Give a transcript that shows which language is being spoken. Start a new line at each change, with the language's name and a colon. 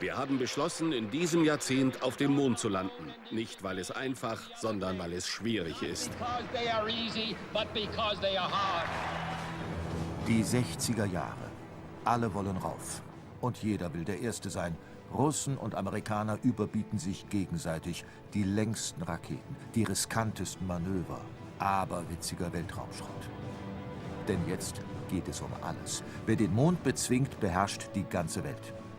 German: Wir haben beschlossen, in diesem Jahrzehnt auf dem Mond zu landen. Nicht, weil es einfach, sondern weil es schwierig ist.
English: Because they are easy, but because they are hard.
German: Die 60er Jahre. Alle wollen rauf. Und jeder will der Erste sein. Russen und Amerikaner überbieten sich gegenseitig. Die längsten Raketen, die riskantesten Manöver. Aberwitziger Weltraumschrott. Denn jetzt geht es um alles. Wer den Mond bezwingt, beherrscht die ganze Welt.